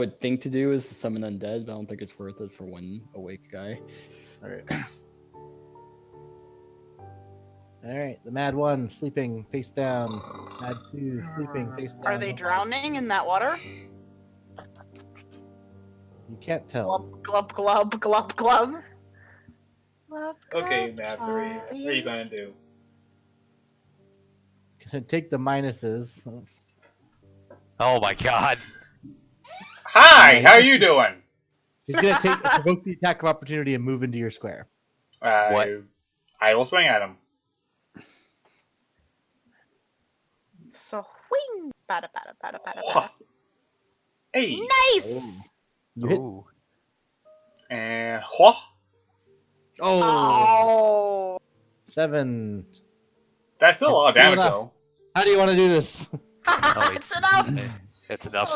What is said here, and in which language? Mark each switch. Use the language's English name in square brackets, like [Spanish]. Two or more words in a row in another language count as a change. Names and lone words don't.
[English] I would think to do is to summon undead, but I don't think it's worth it for one awake guy. All right. All right. The Mad One sleeping face down. Mad Two sleeping face down. Are they drowning in that water? You can't tell. Glub, glub, glub, glub, glub. Glub, Okay, glub, Mad 3. What are you Charlie. gonna do? Gonna take the minuses. Oops. Oh my god. Hi, how are you doing? He's gonna provoke the attack of opportunity and move into your square. What? I will swing at him. So, wing. Bada, bada, bada, bada, Wha- bada. Hey, Nice! You hit. Ooh. and wha- Oh, Oh. 7. That's still a lot of It's still damage, enough. though. How do you want to do this? It's enough! It's enough.